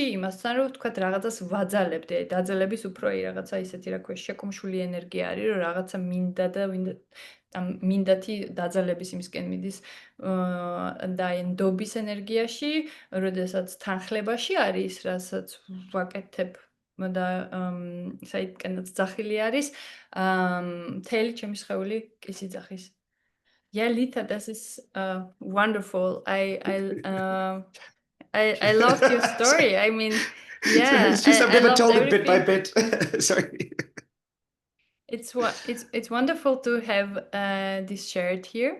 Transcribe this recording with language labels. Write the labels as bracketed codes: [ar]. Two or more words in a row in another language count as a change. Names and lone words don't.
[ka] იმასთან რომ ვთქვათ რაღაცას ვაძალებდი დაძალების უფრო აი რაღაცა ისეთი რა ქვია შეკუმშული ენერგია არის რომ რაღაცა მინდა და მინდათი დაძალების იმისკენ მიდის და აი ნდობის ენერგიაში როდესაც თანხლებაში არის რასაც ვაკეთებ და საიდკენაც ძახილი არის მთელი ჩემი სხეული კისი ძახის [en] Yeah, Lita, this is wonderful. I loved your story. I mean, yeah, it's just I've never told it bit by everything. bit. Sorry. It's wonderful to have this shared here.